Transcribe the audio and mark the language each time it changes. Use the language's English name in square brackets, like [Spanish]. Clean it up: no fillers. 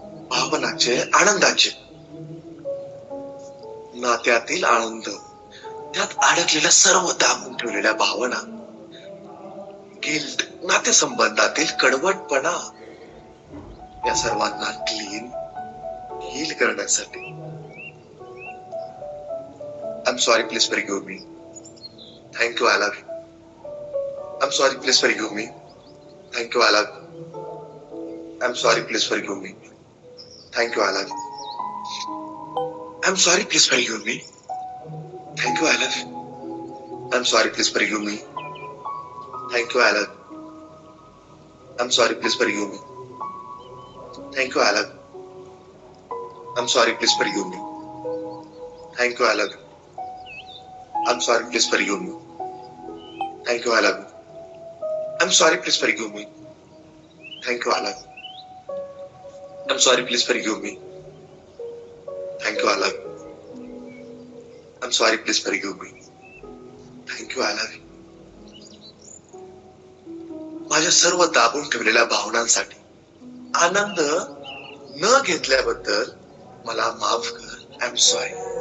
[Marathi] भावनाचे, आनंदाचे, नात्यातील आनंद, त्यात अडकलेल्या सर्व दाबून ठेवलेल्या भावना, गिल्ट, नातेसंबंधातील कडवटपणा, या सर्वांना क्लीन, हील करण्यासाठी [English] I am sorry, please forgive me. Thank you, I love you. I am sorry, please forgive me. Thank you, I love you. I am sorry, please forgive me. Thank you, I love you. I am sorry, please forgive me. Thank you, I love you. I'm sorry, please forgive me. Thank you, I love you. I'm sorry, please forgive me. Thank you, I love you. I'm sorry, please forgive me. Thank you, I love you. I'm sorry, please forgive me. Thank you, I love you. I'm sorry, please forgive me. Thank you, I love you. I'm sorry, please forgive me. Thank you, I love you. I'm sorry, please forgive me. Thank you, I love you. [Marathi] माझ्या सर्व दाबून ठेवलेल्या भावनांसाठी, आनंद न घेतल्याबद्दल मला माफ कर. [English] I am sorry.